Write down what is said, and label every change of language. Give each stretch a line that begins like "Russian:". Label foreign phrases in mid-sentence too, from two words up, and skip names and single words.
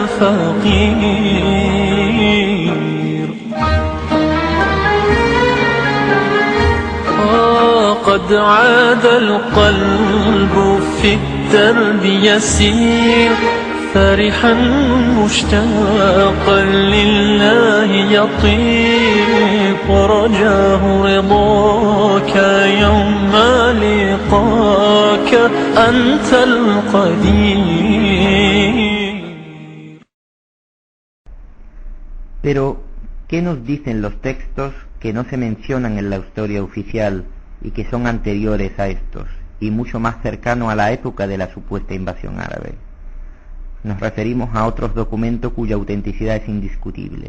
Arabic: الفقير قد عاد القلب في الدرب يسير فرحا مشتاقا لله يطير ورجاه رضاك يوم لقاك أنت القدير.
Spanish: Pero, ¿qué nos dicen los textos que no se mencionan en la historia oficial y que son anteriores a estos, y mucho más cercano a la época de la supuesta invasión árabe? Nos referimos a otros documentos cuya autenticidad es indiscutible.